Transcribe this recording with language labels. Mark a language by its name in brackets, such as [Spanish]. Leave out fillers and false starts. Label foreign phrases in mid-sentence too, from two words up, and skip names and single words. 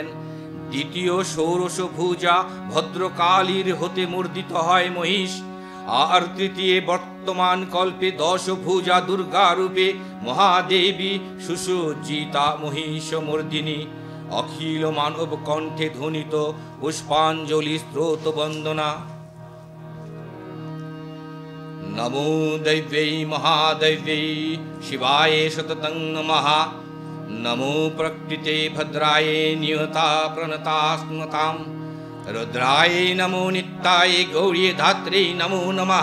[Bangla] দ্বিতীয় ষোড়শ ভুজা ভদ্রকালীর হতে মর্দিত হয় মহিষ। আর তৃতীয় বর্তমান কল্পে দশ ভুজা দুর্গা রূপে মহাদেবী সুসজ্জিতা মহিষমর্দিনী। অখিল মানব কণ্ঠে ধ্বনিত পুষ্পাঞ্জলি স্ত্রোত বন্দনা। [Sanskrit] নমো दैव्यै महादैव्यै शिवाय सततं नमः। नमो प्रकृते भद्राय नियता प्रणता स्मतां। रुद्राय नमो नित्याय गौरी धात्रे नमो नमः।